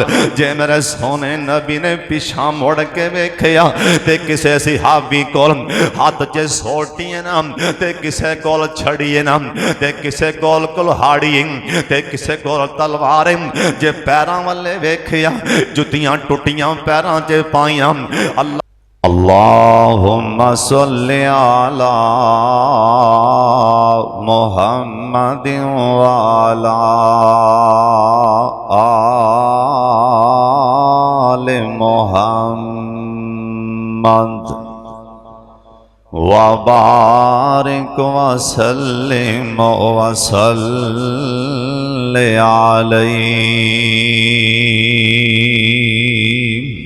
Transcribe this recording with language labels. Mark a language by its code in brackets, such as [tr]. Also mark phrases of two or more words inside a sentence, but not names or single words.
[pa] جے میرے سوہنے نبی نے پچھا مڑ کے ویکھیا تے کسے صحابی کول ہاتھ چ سوٹیاں نا تے کسے کول چھڑیے نا تے کسے کول کلہاڑی تے کسے کول تلوار. جے پیراں والے ویکھیا جتیاں ٹٹیاں پیراں چ پائیاں. [ar] الله اللهم صل على محمد وعلى آل محمد وبارك وسلم وصل عليه.